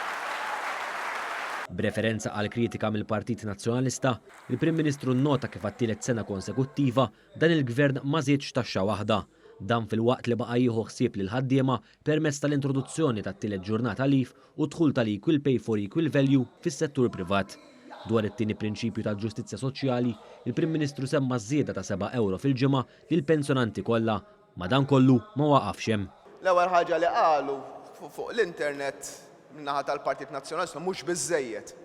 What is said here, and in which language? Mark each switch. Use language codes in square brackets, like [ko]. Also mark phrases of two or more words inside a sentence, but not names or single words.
[mt] B'referenza għal kritika mill-Partit Nazzjonalista, il-Prim Ministru nnota kif għat-tielet sena konsekuttiva dan il-Gvern ma żiedx taxxa waħda. Dan fil-waqt li baqa' jieħu ħsieb lil ħaddiema permezz tal-introduzzjoni tat-tielet ġurnata leave u dħul tal- [en] equal pay for equal value [mt] fis-settur privat. Dwar it-tieni prinċipju tal-ġustizzja soċjali, il-Prim Ministru semma żieda ta' 7 euro fil-ġimgħa lill-pensjonanti kollha, ma dan kollu ma waqafx hemm. L-ewwel ħaġa li qalu fuq l-internet min-naħa tal-Partit Nazzjonalista mhux biżżejjed.